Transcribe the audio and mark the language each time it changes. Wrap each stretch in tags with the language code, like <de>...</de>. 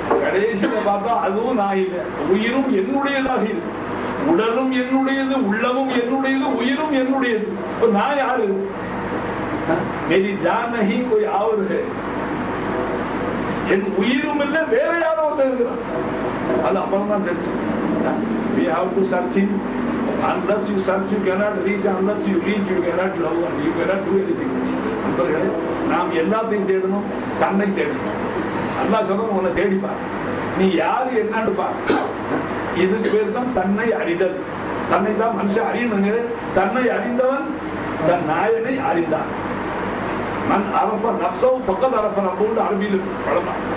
<ta>கடைசியில பார்த்தா அதுவும் நான் இல்லை, உயிரும் என்னுடையதாக இருக்கு. உடலும் என்னுடையது, உள்ளமும் என்னுடையது, உயிரும் என்னுடையது. இப்ப நான் யாரு?</ta> <hi>मेरी जान नहीं कोई और है.</hi> <ta>என் உயிரும் இல்லை, வேற யாரோ ஒருத்தர் இருக்கிறான். அது அப்புறம் தான் தெரிஞ்சு.</ta> <en>We have to search him. Unless you search, you cannot reach. Unless you reach, you cannot love and you cannot do anything.</en> <ta>நண்பர்களே, நாம் எல்லாத்தையும் தேடணும், தன்னை தேடணும். அல்லாஹ் சொல்றோம், உன்னை தேடிப்பார். நீ யாரு என்னன்னு பார். இதுக்கு பேர் தான் தன்னை அறிதல். தன்னை தான் மனுஷன் அறியணுங்க. தன்னை அறிந்தவன் தன் நாயனை அறிந்தான்.</ta> <ar>மன் அரஃப நஃப்ஸஹு ஃபக்கத் அரஃப ரப்பஹு</ar> <ta>அரபியில் பழமா.</ta>